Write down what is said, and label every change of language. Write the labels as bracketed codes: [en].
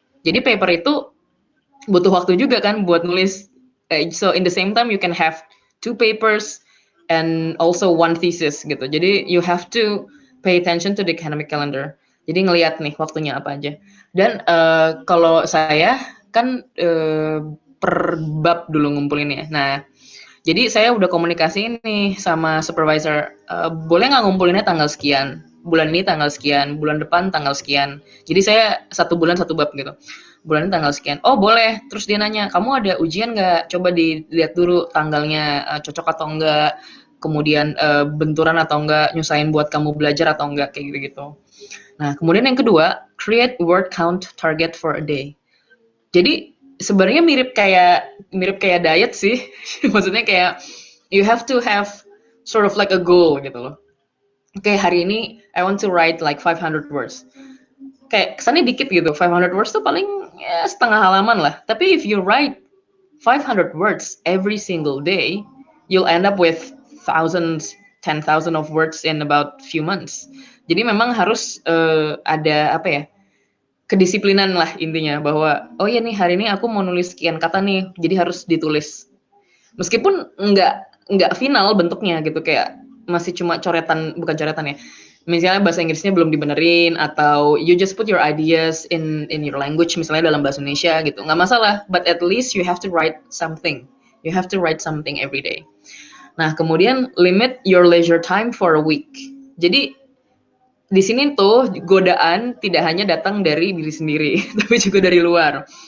[id] Jadi paper itu butuh waktu juga kan buat nulis. [en] So in the same time you can have 2 papers and also 1 thesis [id] gitu. Jadi [en] you have to pay attention to the academic calendar. [id] Jadi ngelihat nih waktunya apa aja. Dan kalau saya kan per bab dulu ngumpulinnya. Nah, jadi saya udah komunikasi nih sama supervisor. Boleh nggak ngumpulinnya tanggal sekian? Bulan ini tanggal sekian, bulan depan tanggal sekian. Jadi saya 1 bulan 1 bab gitu. Bulan ini tanggal sekian. Oh boleh. Terus dia nanya, kamu ada ujian nggak? Coba dilihat dulu tanggalnya cocok atau enggak. Kemudian benturan atau enggak, nyusahin buat kamu belajar atau enggak, kayak gitu-gitu. Nah, kemudian yang kedua, [en] create word count target for a day. [id] Jadi sebenarnya mirip kayak diet sih. Maksudnya kayak [en] you have to have sort of like a goal [id] gitu loh. Oke, hari ini [en] I want to write like 500 words. [id] Kayak kesannya dikit gitu. [en] 500 words [id] tuh paling ya setengah halaman lah. [en] Tapi if you write 500 words every single day, you'll end up with thousands, 10,000 of words in about few months. [id] Jadi memang harus ada apa ya, kedisiplinan lah intinya, bahwa oh ya nih hari ini aku mau nulis sekian kata nih, jadi harus ditulis. Meskipun nggak final bentuknya gitu, kayak masih cuma coretan, bukan coretan ya. Misalnya bahasa Inggrisnya belum dibenerin, atau [en] you just put your ideas in your language, [id] misalnya dalam bahasa Indonesia gitu, nggak masalah. [en] But at least you have to write something. You have to write something every day. [id] Nah, kemudian [en] limit your leisure time for a week. [id] Jadi di sini tuh godaan tidak hanya datang dari diri sendiri, tapi juga dari luar.